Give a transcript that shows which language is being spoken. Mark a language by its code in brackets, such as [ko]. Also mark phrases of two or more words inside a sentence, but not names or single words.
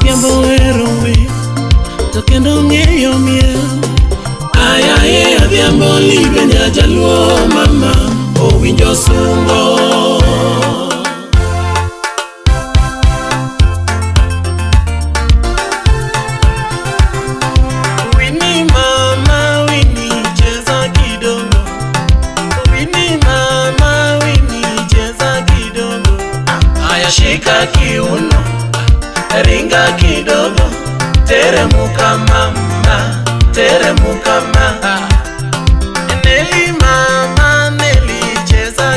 [luo] adhiambo hero we, to kendo ong'eyo miel, ayaye adhiambo Olive nyajaluo mama, owinjo sungo. [sw] Winnie mama, Winnie cheza kidogo, Winnie mama, Winnie cheza kidogo, aya shika kiuno, ringa kidogo, teremuka mama, teremuka mama, Nelly mama, Nelly cheza